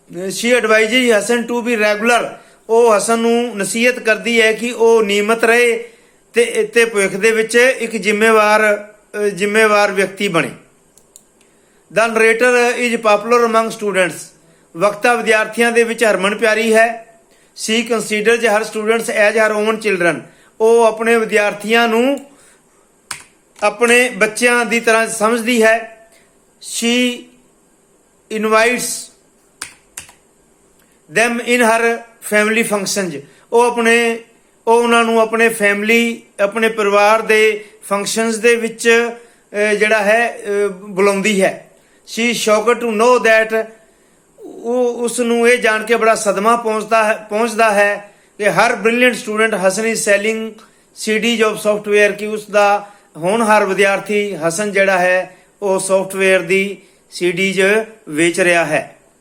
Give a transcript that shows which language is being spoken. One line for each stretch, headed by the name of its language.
English: She advises Hasan to be regular.
Punjabi: ਉਹ ਹਸਨ ਨੂੰ ਨਸੀਹਤ ਕਰਦੀ ਹੈ ਕਿ ਉਹ ਨਿਯਮਤ ਰਹੇ ਤੇ ਭਵਿੱਖ ਦੇ ਵਿੱਚ ਇੱਕ ਜ਼ਿੰਮੇਵਾਰ ਵਿਅਕਤੀ ਬਣੇ.
English: The narrator is popular among students.
Punjabi: ਵਕਤਾ ਵਿਦਿਆਰਥੀਆਂ ਦੇ ਵਿੱਚ ਹਰਮਨ ਪਿਆਰੀ ਹੈ.
English: She considers her students as her own children.
Punjabi: ਉਹ ਆਪਣੇ ਵਿਦਿਆਰਥੀਆਂ ਨੂੰ ਆਪਣੇ ਬੱਚਿਆਂ ਦੀ ਤਰ੍ਹਾਂ ਸਮਝਦੀ ਹੈ.
English: She invites them in her family functions.
Punjabi: ਉਹ ਉਹਨਾਂ ਨੂੰ ਆਪਣੇ ਆਪਣੇ ਪਰਿਵਾਰ ਦੇ ਫੰਕਸ਼ਨਸ ਦੇ ਵਿੱਚ ਜਿਹੜਾ ਹੈ ਬੁਲਾਉਂਦੀ ਹੈ.
English: She is shocked to know that
Punjabi: ਉਸ ਨੂੰ ਇਹ ਜਾਣ ਕੇ ਬੜਾ ਸਦਮਾ ਪਹੁੰਚਦਾ ਹੈ ਕਿ
English: ਹਰ brilliant student Hasan is selling CDs of software,
Punjabi: ਕਿ ਉਸ ਦਾ ਹੋਣਹਾਰ ਵਿਦਿਆਰਥੀ ਹਸਨ ਜਿਹੜਾ ਹੈ ਉਹ ਸੌਫਟਵੇਅਰ ਦੀ ਸੀਡੀਜ਼ ਵੇਚ ਰਿਹਾ ਹੈ.